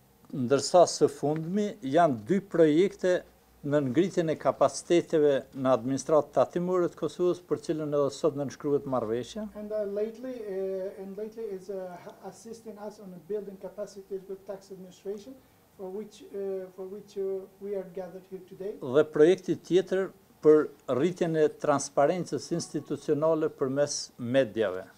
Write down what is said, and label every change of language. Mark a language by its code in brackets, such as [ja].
[sq] ndërsa së fundmi janë dy projekte në ngritjen e kapaciteteve në administratë tatimore të Kosovës, për cilën edhe sot nënshkruhet marrëveshja. [en] And lately is assisting us on building capacities with tax administration, for which we are gathered here today. [sq] Dhe projekti tjetër për rritjen e transparencës institucionale përmes mediave.